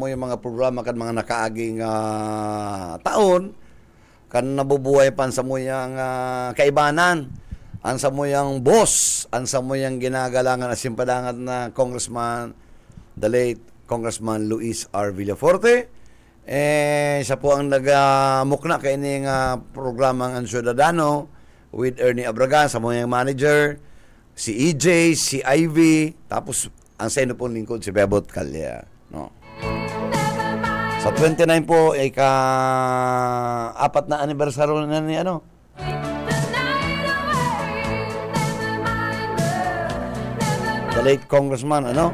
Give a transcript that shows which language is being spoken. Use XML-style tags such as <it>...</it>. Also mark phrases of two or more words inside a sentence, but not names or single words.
<bik>moyang mga programa kan mga nakaaging taon kan nabubuhay pan sa moyang kaibanan ang sa moyang boss ang sa moyang ginagalangan at simpadangan na Congressman,</bik> <en>the late Congressman</en> <bik>Luis R. Villaforte. Siya po ang nagamukna kay ining programang Ang Ciudadano with Ernie Abragan sa moyang manager, si EJ, si Ivy, tapos ang seno pong lingkod si Bebot Calya, no? Sa 29 po ay ka-4 na anibersaryo na ni ano?</bik> <en>The late Congressman, ano?</en>